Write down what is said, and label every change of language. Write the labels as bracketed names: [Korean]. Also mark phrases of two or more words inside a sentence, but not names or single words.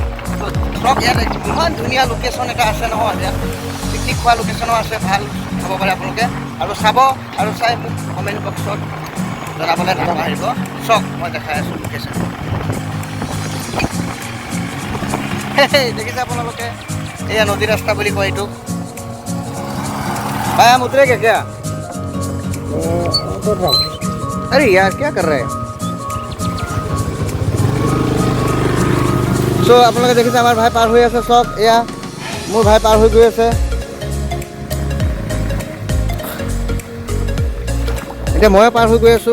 [Assamese] তো ধৰক ইয়াত ইমান ধুনীয়া লোকেশ্যন এটা আছে নহয়, ইয়াত পিকনিক খোৱা লোকেশ্যনো আছে, ভাল খাব পাৰে আপোনালোকে। আৰু চাব আৰু চাই মোক [English] comment box [Assamese] জনাবলৈ নাপাহৰিব। চাওক মই দেখাই আছোঁ লোকেশ্যন। দেখিছে আপোনালোকে, এয়া নদী ৰাস্তা বুলি কয় এইটো। [Hindi] भाई हम उतरेंगे क्या? अरे यार क्या कर रहे हैं? [Assamese] সো আপোনালোকে দেখিছে আমাৰ ভাই পাৰ হৈ আছে। চক এয়া মোৰ ভাই পাৰ হৈ গৈ আছে। এতিয়া ময়ে পাৰ হৈ গৈ আছোঁ।